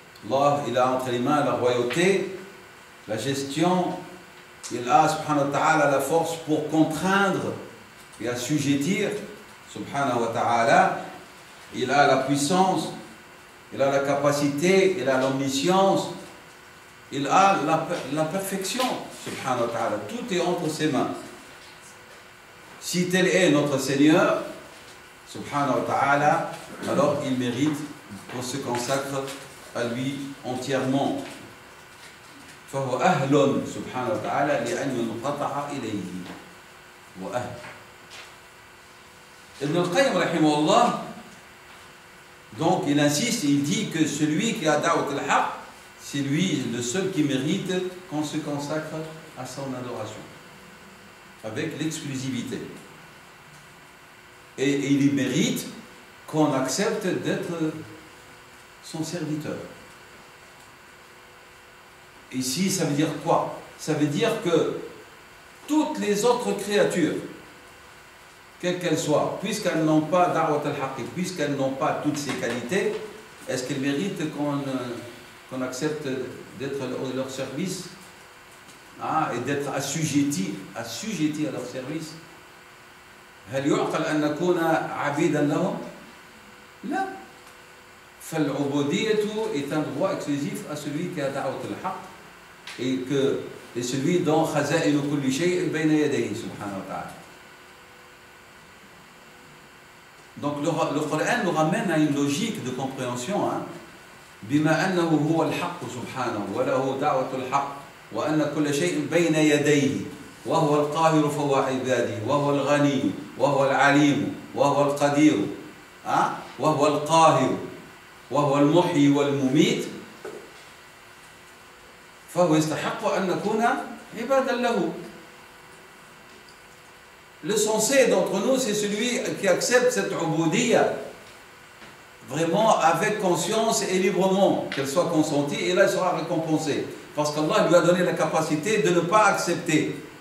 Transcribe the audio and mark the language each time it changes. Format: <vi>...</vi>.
<fr>Allah, il a entre les mains la royauté, la gestion, il a, subhanahu wa ta'ala, la force pour contraindre et assujettir, subhanahu wa ta'ala, il a la puissance, il a la capacité, il a l'omniscience, il a la perfection, subhanahu wa ta'ala, tout est entre ses mains. Si tel est notre Seigneur, subhanahu wa ta'ala, alors il mérite qu'on se consacre à lui entièrement.</fr> <ar>فهو أهل سبحانه وتعالى لأن ينقطع إليه وأهل.</ar> <fr>Ibn al-Qayyim rahimahullah, donc il insiste, il dit que celui qui a da'wat al-haq, c'est lui le seul qui mérite qu'on se consacre à son adoration avec l'exclusivité, et il mérite qu'on accepte d'être son serviteur. Ici, ça veut dire quoi? Ça veut dire que toutes les autres créatures, quelles qu'elles soient, puisqu'elles n'ont pas da'wat al-haqq, puisqu'elles n'ont pas toutes ces qualités, est-ce qu'elles méritent qu'on accepte d'être à leur service, et d'être assujettis à leur service?</fr> <ar>هل يعقل أن نكون عبيدا لهم؟ لا.</ar> <fr>فالعبودية est un droit exclusif à celui qui a da'wat al-haqq et celui dont</fr> <ar>khaza'inu kulli shay'in bayna yadayhi subhanahu wa ta'ala.</ar> <fr>Donc le Coran nous ramène à une logique de compréhension.</fr> <ar>بما أنه هو الحق سبحانه وله دعوة الحق وأن كل شيء بين يديه وهو القاهر فهو عباده وهو الغني وهو العليم وهو القدير وهو القاهر وهو المحيي والمميت فهو يستحق أن نكون عبادا له.</ar> <fr>Le sensé d'entre nous, c'est celui qui accepte cette ubudiyya vraiment avec conscience et librement, qu'elle soit consentie, et là il sera récompensé. Parce qu'Allah lui a donné la capacité de ne pas accepter.</fr>